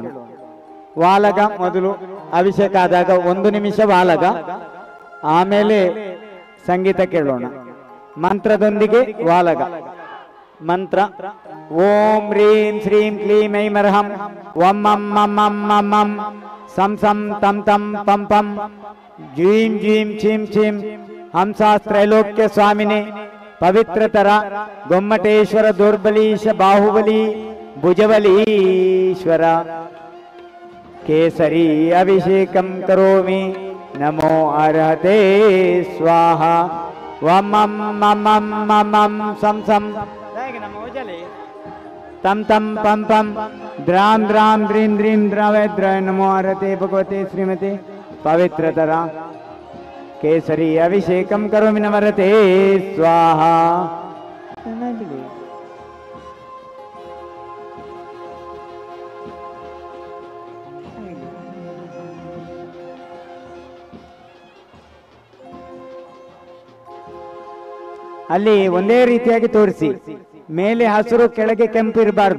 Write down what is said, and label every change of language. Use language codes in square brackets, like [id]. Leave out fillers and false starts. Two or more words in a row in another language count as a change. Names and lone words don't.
[kn] ವಾಲಗ ಮೊದಲು ಅಭಿಷೇಕ ಆದಾಗ 1 ನಿಮಿಷ ವಾಲಗ, ಆಮೇಲೆ ಸಂಗೀತ ಕೇಳೋಣ. ಮಂತ್ರದೊಂದಿಗೆ ವಾಲಗ. [sa] ಮಂತ್ರ ಓಂ ಹ್ರೀಂ ಶ್ರೀಂ ಕ್ಲೀಂ ಐಂ ಅರ್ಹಂ ವಂ ಮಂ ಮಂ ಮಂ ಮಂ ಮಂ ಸಂ ಸಂ ತಂ ತಂ ಪಂ ಪಂ ಜೀಂ ಜೀಂ ಚೀಂ ಚೀಂ ಹಂಸಾಸ್ತ್ರೈಲೋಕ್ಯ ಸ್ವಾಮಿನೇ ಪವಿತ್ರತರ ಗೊಮ್ಮಟೇಶ್ವರ ದೌರ್ಬಲೀಶ ಬಾಹುಬಲಿ ಭುಜಬಲೀಶ್ವರ ಕೇಸರಿ ಅಭಿಷೇಕಂ ಕರೋಮಿ नमो अर्हते स्वाहा वमं ममं ममं सं सं तम तम पम पम द्राम द्राम द्रीं द्रीं द्रवे द्रय नमो अर्हते भगवते श्रीमते पवित्रतरा केसरी अभिषेकं करोमि नमरते स्वाहा। [kn] ಅಲ್ಲಿ ಒಂದೇ ರೀತಿಯಾಗಿ ತೋರಿಸಿ, ಮೇಲೆ ಹಸಿರು ಕೆಳಗೆ ಕೆಂಪು ಇರಬಾರ್ದು.